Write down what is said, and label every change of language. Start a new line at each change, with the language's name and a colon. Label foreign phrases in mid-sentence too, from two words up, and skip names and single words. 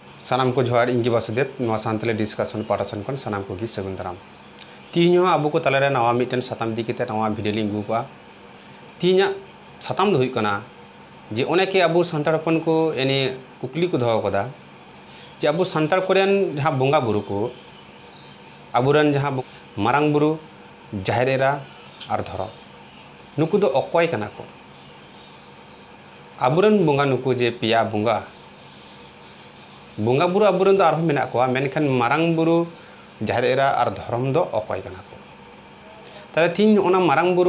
Santali: सानाम को जोहार इंगी वासुदेव नवा सानतले डिस्कशन पाठासन खन सानाम को गी सगुन दाराम तीन आबो को तलारे नवा मिटन साताम दी केते नवा
English: video link
Santali: गुपा तीन साताम दो हुई कना जे ओनेके आबो सांतार हपन को एने कुकली को दोहो कदा जे आबो सांतार कोरेन जहां बोंगा बुरु को आबुरन जहां मारांग बुरु जाहेर एरा आर धरो नुकु दो अकय कना को आबुरन बोंगा नुकु जे पिया बोंगा बोंगा बुरु आबुरन दो आरहो मेना को मेनखान मारांग बुरु जाहेर एरा आर धरम दो अकय कना को ताले तीन ओना मारांग बुरु